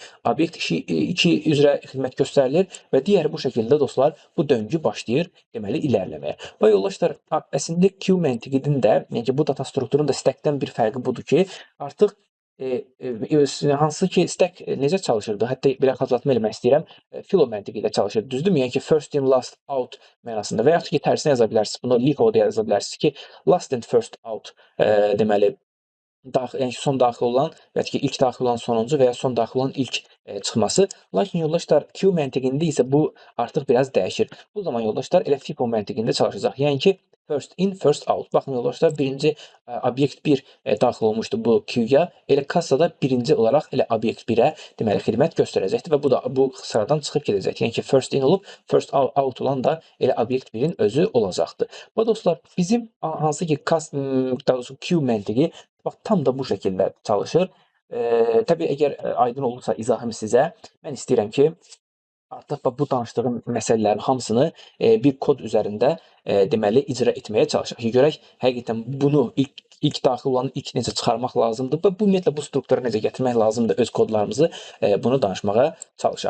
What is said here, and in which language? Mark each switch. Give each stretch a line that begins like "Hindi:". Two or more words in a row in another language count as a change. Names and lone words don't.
Azerbaijani: Obyekt 2 üzrə xidmət göstərilir və digəri bu şəkildə dostlar bu döngü başlayır deməli irəliləməyə. Və yoldaşlar, əslində queue məntiqinin də, yəni ki, bu data strukturun da stackdən bir fərqi budur ki, artıq hansı ki stack necə çalışırdı? Hətta belə xatırlatma eləmək istəyirəm. Filo məntiqi ilə çalışır. Düzdürmü? Yəni ki,
English: first in, last out
Azerbaijani: mənasında və yaxud ki, tərsinə yaza bilərsiniz. Bunu LIFO-da yaza bilərsiniz ki,
English: last in, first out
Azerbaijani: deməli yəni ki, son daxil olan və ya ki, ilk daxil olan sonuncu və ya son daxil olan ilk çıxması. Lakin yoldaşlar, queue məntiqində isə bu artıq biraz dəyişir. Bu zaman yoldaşlar elə FIFO məntiqində çalışacaq. Yəni ki,
English: first in, first out.
Azerbaijani: Baxın yoldaşlar, birinci obyekt 1 daxil olmuşdu bu queue-ya. Elə kassada birinci olaraq elə obyekt 1-ə deməli xidmət göstərəcəkdir və bu da bu sıradan çıxıb gedəcək. Yəni ki,
English: first in
Azerbaijani: olub,
English: first out
Azerbaijani: olan da elə obyekt 1-in özü olacaqdır. Və dostlar, bizim hansı ki daha doğrusu queue məntiqi bax tam da bu şəkildə çalışır. Təbii əgər aydın olursa izahım sizə, mən istəyirəm ki, artıq bu danışdığım məsələlərin hamısını bir kod üzərində deməli icra etməyə çalışaq ki, görək həqiqətən bunu ilk daxil olanı ilk necə çıxarmaq lazımdır və bu ümumiyyətlə bu struktura necə gətirmək lazımdır öz kodlarımızı bunu danışmağa çalışaq.